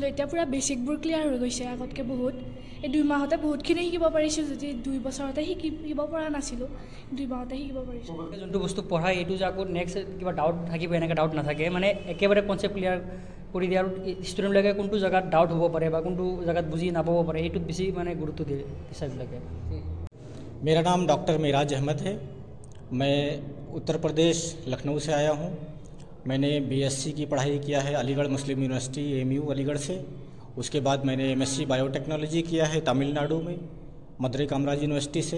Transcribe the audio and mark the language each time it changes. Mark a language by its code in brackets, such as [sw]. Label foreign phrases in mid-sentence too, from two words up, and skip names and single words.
[as] এতিয়া পূৰা বেছিকবোৰ ক্লিয়াৰ হৈ গৈছে আগতকৈ বহুত। এই 2 মাহতে বহুতখিনি শিকিব পাৰিছোঁ, যদি 2 বছৰতে শিকিব পৰা নাছিলোঁ, 2 মাহতে শিকিব পাৰিছোঁ। যোনটো বস্তু পঢ়াই এইটো যে আকৌ নেক্সট কিবা ডাউট থাকিব, এনেকৈ ডাউট নাথাকে, মানে একেবাৰে কনচেপ্ট ক্লিয়াৰ কৰি দিয়ে। আৰু ষ্টুডেণ্টবিলাকে কোনটো জেগাত ডাউট হ'ব পাৰে বা কোনটো জেগাত বুজি নাপাব পাৰে, সেইটোত বেছি মানে গুৰুত্ব দিয়ে টিচাৰবিলাকে। [hi] मेरा नाम डॉक्टर मेराज अहमद है। मैं उत्तर प्रदेश लखनऊ से आया हूँ। मैंने बीएससी की पढ़ाई किया है अलीगढ़ मुस्लिम यूनिवर्सिटी एमयू अलीगढ़ से। उसके बाद मैंने [en] MSc biotechnology [hi] किया है तमिलनाडु में मदुरई कामराज यूनिवर्सिटी से।